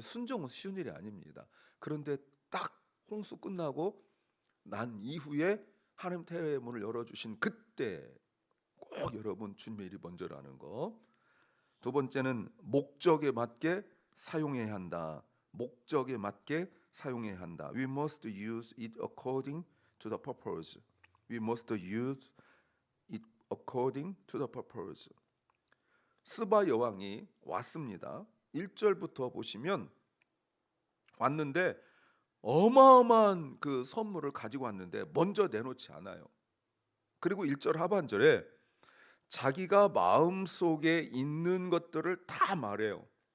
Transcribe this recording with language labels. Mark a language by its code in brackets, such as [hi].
[ko] 순종은 쉬운 일이 아닙니다. 그런데 딱 홍수 끝나고 난 이후에 하나님 태의 문을 열어주신 그때 꼭 여러분 주님의 일이 먼저라는 거. 두 번째는 목적에 맞게 사용해야 한다. 목적에 맞게 사용해야 한다. [en] We must use it according to the purpose. We must use it according to the purpose. [ko] 스바 여왕이 왔습니다. 1절부터 보시면 왔는데 어마어마한 그 선물을 가지고 왔는데 먼저 내놓지 않아요. 그리고 1절 하반절에 자기가 마음속에 있는 것들을 다 말해요.